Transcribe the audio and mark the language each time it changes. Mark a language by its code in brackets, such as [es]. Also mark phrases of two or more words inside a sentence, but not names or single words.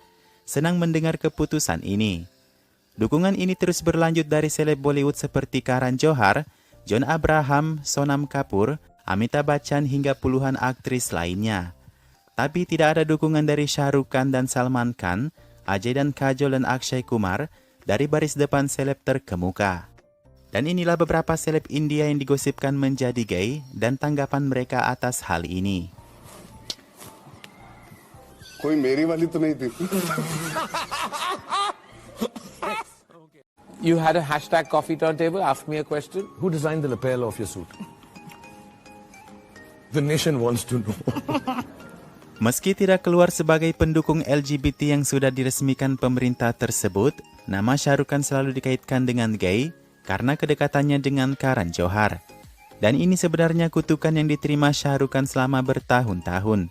[id] Senang mendengar keputusan ini." Dukungan ini terus berlanjut dari seleb Bollywood seperti Karan Johar, John Abraham, Sonam Kapoor, Amitabh Bachchan hingga puluhan aktris lainnya. Tapi tidak ada dukungan dari Shah Rukh Khan dan Salman Khan, Ajay dan Kajol dan Akshay Kumar dari baris depan seleb terkemuka. Dan inilah beberapa seleb India yang digosipkan menjadi gay dan tanggapan mereka atas hal ini. [hi] कोई मेरी वाली तो नहीं थी. [en] You had a hashtag coffee turntable. Ask me a question. Who designed the lapel of your suit? The nation wants to know. [id] Meski tidak keluar sebagai pendukung LGBT yang sudah diresmikan pemerintah tersebut, nama Shah Rukh Khan selalu dikaitkan dengan gay karena kedekatannya dengan Karan Johar. Dan ini sebenarnya kutukan yang diterima Shah Rukh Khan selama bertahun-tahun.